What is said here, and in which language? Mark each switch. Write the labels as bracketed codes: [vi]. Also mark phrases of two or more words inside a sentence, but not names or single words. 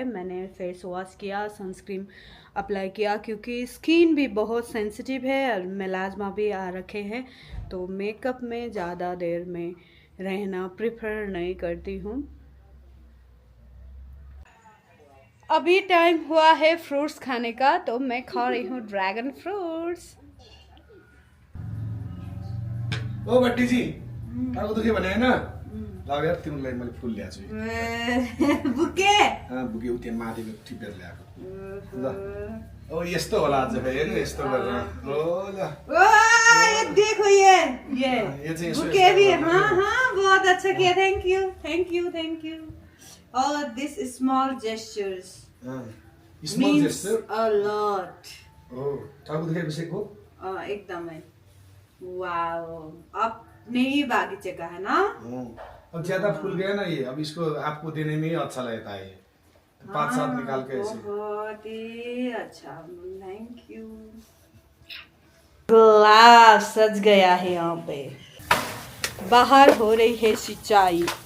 [hi] मैंने [en] face wash [hi] किया, [en] sunscreen apply [hi] किया, क्योंकि स्किन भी बहुत सेंसिटिव है और मेलाज्मा भी आ रखे हैं, तो मेकअप में ज़्यादा देर में रहना प्रेफर नहीं करती हूँ। अभी टाइम हुआ है फ्रूट्स खाने का, तो मैं खा रही हूँ [en] dragon fruits. [ne] ओ बट्टी जी, टाउको दुखे भने हैन, ल यार तिमीलाई मैले फुल ल्याएको छु। बुके बुके उति माथिको टिपेर ल्याएको। ल ओ यस्तो होला आज फेरि हैन, यस्तो गरेर। ओ ल [hi] ये देखो ये [ne] चाहिँ [hi] बुके भी, हाँ बहुत अच्छा किया, [en] thank you thank you thank you. और this small gestures स्मॉल means जेस्चर। a lot। [ne] ओ टाउको दुखेको एकदमै वाओ। [hi] अपने ही बागीचे का है ना। अब ज्यादा फूल गया ना ये, अब इसको आपको देने में ही अच्छा लगता है। 5-7 निकाल के ऐसे। बहुत ही अच्छा, [en] thank you. [hi] ग्लास सज गया है यहाँ पे, बाहर हो रही है सिंचाई।